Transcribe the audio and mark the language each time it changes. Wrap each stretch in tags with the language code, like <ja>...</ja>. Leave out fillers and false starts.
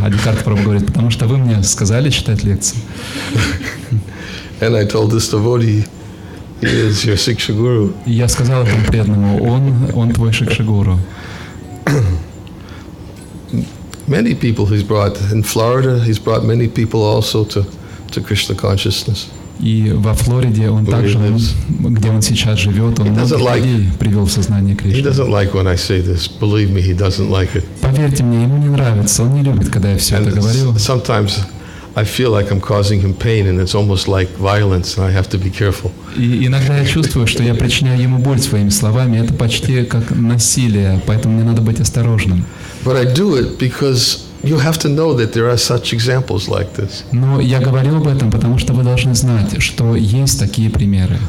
<ru>Адикарта Прабху говорит, потому что вы мне сказали читать лекцию.</ru> <en>And I told this devotee, he is your Siksha Guru.</en> <ru>И я сказал этому преданному, он твой Шикша-гуру.</ru> <en>Many people he's brought. In Florida, he's brought many people also to Krishna consciousness.</en> <ru>И во Флориде он также, где он сейчас живет, он многих людей привел в сознание Кришны.</ru> <en>He doesn't like when I say this. Believe me, he doesn't like it.</en> <ru>Поверьте мне, ему не нравится, он не любит, когда я все это говорю.</ru> <en>Sometimes I feel like I'm causing him pain, and it's almost like violence, and I have to be careful.</en> <ru>И иногда я чувствую, что я причиняю ему боль своими словами. Это почти как насилие, поэтому мне надо быть осторожным.</ru> <en>But I do it because you have to know that there are such examples like this.</en> <ru>Но я говорю об этом, потому что вы должны знать, что есть такие примеры.</ru>